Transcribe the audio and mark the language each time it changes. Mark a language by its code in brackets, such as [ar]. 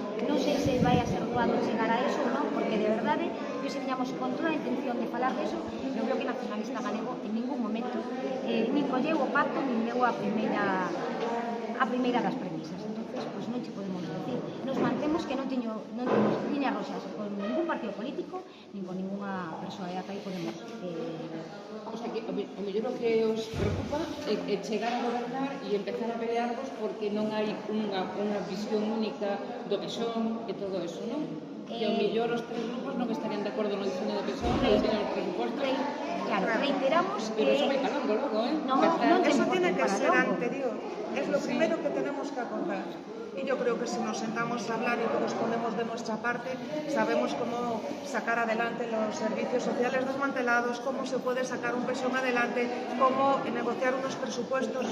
[gl] Non sei se vai a ser doado chegar a eso ou non, porque de verdade, se viñamos con toda a intención de falar de eso, eu creo que nacionalista galego en ningún momento nin colleu o pacto, nin leu a primeira das premisas. Entonces, pues non che podemos decir. Nos mantemos que non temos líneas roxas con ningún partido político, nin con ninguna persoa, e ata aí podemos... O sea, que o mellor o que os preocupa é chegar a gobernar e empezar a pelearvos porque non hai unha visión única do PSOE e todo eso, non? Que o mellor os tres grupos non estarían de acordo no diseño do PSOE e os presupostos. Claro, reiteramos que... Pero eso vai calando logo, [es] No, eso tiene que ser anterior. Es lo primero que tenemos que acordar. Y yo creo que si nos sentamos a hablar y todos ponemos de nuestra parte, sabemos cómo sacar adelante los servicios sociales desmantelados, cómo se puede sacar un pensión adelante, cómo negociar unos presupuestos.